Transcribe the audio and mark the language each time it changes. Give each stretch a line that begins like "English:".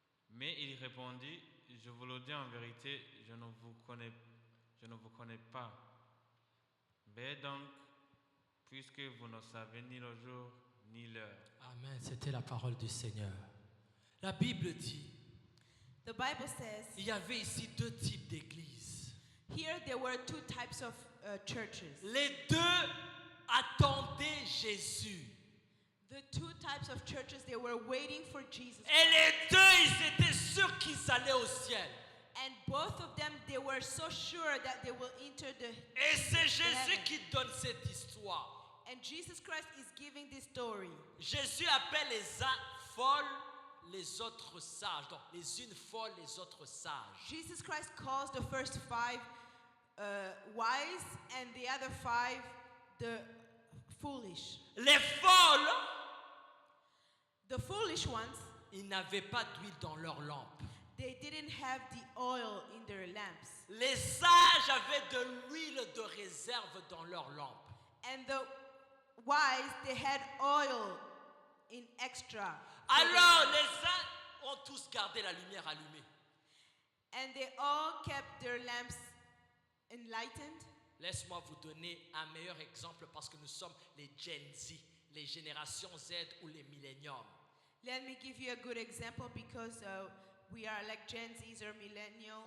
French: Mais il répondit, je vous le dis en vérité, je ne vous connais pas. Veillez donc, puisque vous ne savez ni le jour ni l'heure. Amen, c'était la parole du Seigneur. La Bible dit,
English: The Bible says,
French: il y avait ici 2 types d'églises.
English: here there were 2 types of churches.
French: Les 2 attendaient Jésus.
English: The 2 types of churches, they were waiting for Jesus.
French: Et les 2, ils étaient sûrs qu'ils allaient au ciel.
English: And both of them, they were so sure that they will enter the
French: Et c'est Jésus
English: heaven.
French: qui donne cette histoire.
English: And Jesus Christ is giving this story.
French: Jésus appelle les uns folles, les autres sages. Donc, les unes folles, les autres sages.
English: Jesus Christ calls the first 5 wise and the other 5 the foolish.
French: Les folles,
English: The foolish ones,
French: ils n'avaient pas d'huile dans leur lampe.
English: they didn't have the oil in their lamps.
French: Les sages avaient de l'huile de réserve dans leur lampe.
English: And the wise, they had oil in extra.
French: Alors les uns ont tous gardé la lumière allumée.
English: And they all kept their lamps enlightened.
French: Laisse-moi vous donner un meilleur exemple parce que nous sommes les Gen Z, les générations Z ou les milléniums.
English: Let me give you a good example because we are like Gen Zs or millennials.